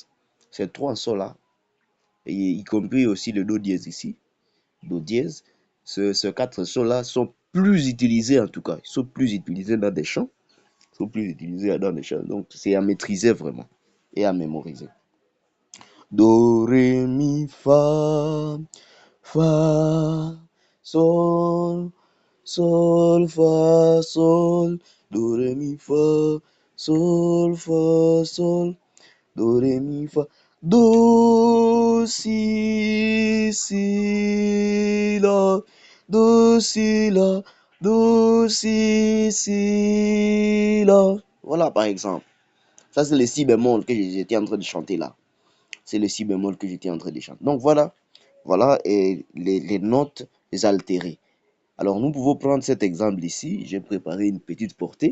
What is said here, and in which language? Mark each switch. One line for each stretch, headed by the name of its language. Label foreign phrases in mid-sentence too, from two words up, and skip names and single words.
French: Ces trois sons-là, y compris aussi le Do dièse ici, Do dièse, ces quatre sons-là sont plus utilisés en tout cas. Ils sont plus utilisés dans des chants. Donc, c'est à maîtriser vraiment et à mémoriser. Do, ré, mi, fa, sol, fa, sol. Do, ré, mi, fa, sol, do, ré, mi, fa. Do, si, la. Do, si, la. Do, si, la. Voilà par exemple. Ça, c'est le si bémol que j'étais en train de chanter là. C'est le si bémol que j'étais en train de chanter. Donc voilà, voilà et les notes altérées. Alors nous pouvons prendre cet exemple ici. J'ai préparé une petite portée.